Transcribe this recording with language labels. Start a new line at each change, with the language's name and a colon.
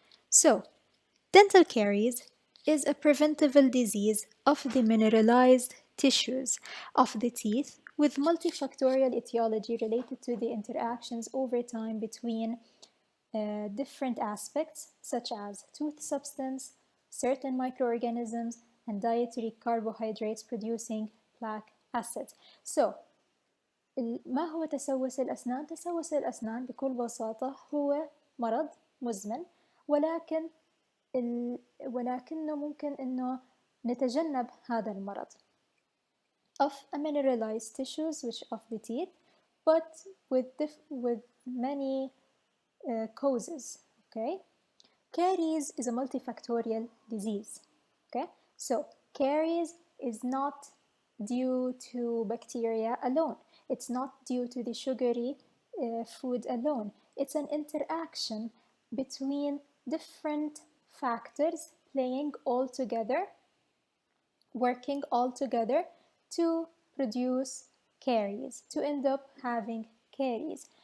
English: So, dental caries is a preventable disease of the mineralized tissues of the teeth with multifactorial etiology related to the interactions over time between different aspects such as tooth substance, certain microorganisms, and dietary carbohydrates producing plaque acids.
Arabic: So, ما هو تسوس الأسنان؟ تسوس الأسنان بكل بساطة هو مرض مزمن، ولكنه ممكن إنه نتجنب هذا المرض
English: of a mineralized tissues which of the teeth, but with many causes. Okay, caries is a multifactorial disease. Okay, so caries is not due to bacteria alone. It's not due to the sugary food alone. It's an interaction between different factors playing all together, working all together to produce caries, to end up having caries.